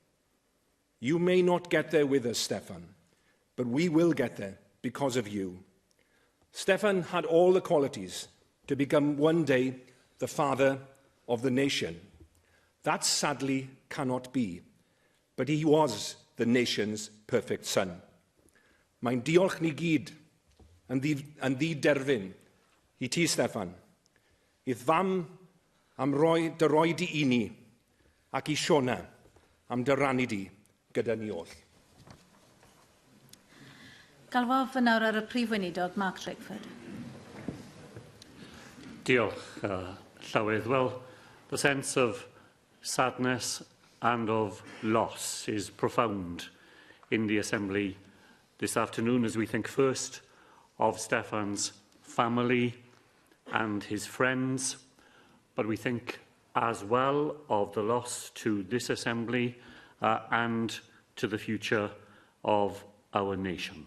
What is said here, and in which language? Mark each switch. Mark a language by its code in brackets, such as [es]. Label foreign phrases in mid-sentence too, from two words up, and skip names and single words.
[en] You may not get there with us, Steffan, but we will get there because of you. Steffan had all the qualities to become one day the father of the nation. That sadly cannot be, but he was the nation's perfect son. [cy] Mae'n diolch ni gyd yn ddi-derfyn i ti, Steffan. I'r fam am dy roi di I ni, ac I Siona am dy rannu di gyda ni all. Galfodd fy nawr ar y prif weinidog, Mark Drakeford. Diolch, Llywydd. [en] Well, the sense of sadness and of loss is profound in the Assembly this afternoon as we think first of Steffan's family and his friends, but we think as well of the loss to this Assembly and to the future of our nation.